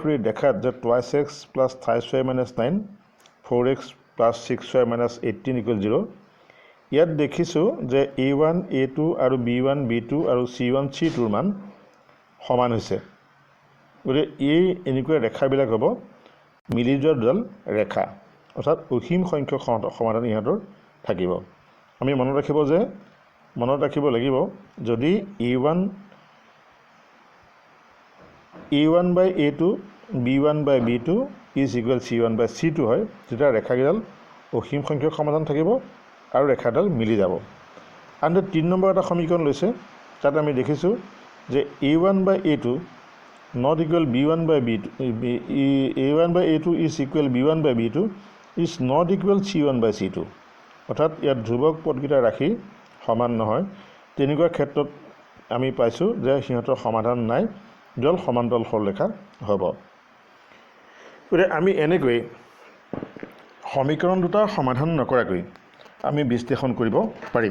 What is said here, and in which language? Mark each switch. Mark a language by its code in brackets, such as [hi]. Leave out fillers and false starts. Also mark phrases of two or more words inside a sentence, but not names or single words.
[as] কৰি দেখাত যে [en] 2x plus 3y minus 9 4x plus 6y minus 18 equal 0 [as] ইয়াত দেখিছোঁ যে a1 a2 আৰু b1 b2 আৰু c1 c2ৰ মান সমান হৈছে গতিকে এই এনেকুৱা ৰেখাবিলাক হ'ব মিলি যোৱা দুডাল ৰেখা অৰ্থাৎ অসীম সংখ্যক সমাধান ইহঁতৰ থাকিব আমি মনত ৰাখিব লাগিব যদি a1 [en] by a2 b1 by b2 is equal c1 by c2 হয় [as] তেতিয়া ৰেখাকেইডাল অসীম সংখ্যক সমাধান থাকিব আৰু ৰেখাডাল মিলি যাব আনহাতে 3 নম্বৰ এটা সমীকৰণ লৈছে তাত আমি দেখিছোঁ যে [en] a1 by a2 not equal b1 by b2 a1 by a2 is equal b1 by b2 is not equal c1 by c2 [as] অৰ্থাৎ ইয়াত ধ্ৰুৱক পদকেইটা ৰাখি সমান নহয় তেনেকুৱা ক্ষেত্ৰত আমি পাইছোঁ যে সিহঁতৰ সমাধান নাই, দুডাল সমান্তৰাল সৰলৰেখা হ'ব। গতিকে আমি এনেকৈ সমীকৰণ দুটা সমাধান নকৰাকৈ আমি বিশ্লেষণ কৰিব পাৰিম।